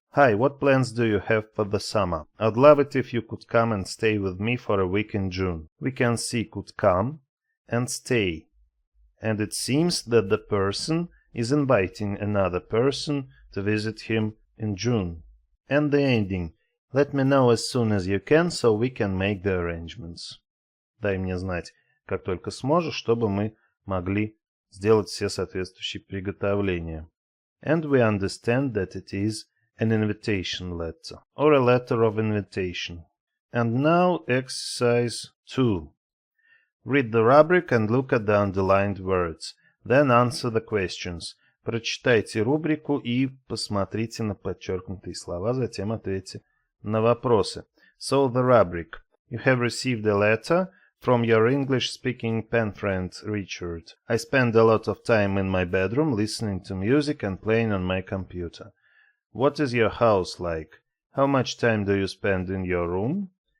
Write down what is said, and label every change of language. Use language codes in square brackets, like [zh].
[en] Hi, what plans do you have for the summer? I'd love it if you could come and stay with me for a week in June. We can see could come and stay. And it seems that the person is inviting another person to visit him in June. And the ending, let me know as soon as you can, so we can make the arrangements. [ru] Дай мне знать, как только сможешь, чтобы мы могли сделать все соответствующие приготовления. [en] And we understand that it is an invitation letter, or a letter of invitation. And now exercise 2. Read the rubric and look at the underlined words. Then answer the questions. [ru] Прочитайте рубрику и посмотрите на подчеркнутые слова, затем ответьте на вопросы. [en] So the rubric. You have received a letter from your English-speaking pen friend Richard. I spend a lot of time in my bedroom listening to music and playing on my computer. What is your house like? How much time do you spend in your room?